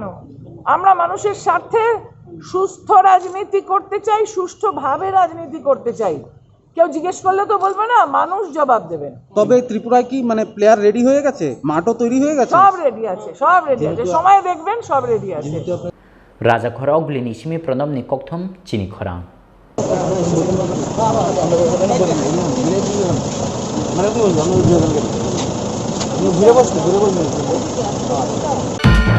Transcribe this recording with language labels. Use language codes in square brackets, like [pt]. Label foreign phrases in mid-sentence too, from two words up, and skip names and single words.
[bn] আমরা মানুষের স্বার্থে সুস্থ রাজনীতি করতে চাই, সুষ্ঠুভাবে রাজনীতি করতে চাই। কেউ জিজ্ঞেস করলে তো বলবে না, মানুষ জবাব দেবেন। তবে ত্রিপুরায় কি মানে [en] player ready [bn] হয়ে গেছে, মাঠও তৈরি হয়ে গেছে? সব রেডি আছে, সব রেডি আছে, সময় দেখবেন সব রেডি আছে। [trp] Raja Khorang Glini Shimi Pranam Ni Kokthom Chini Khorang. [bn] মানে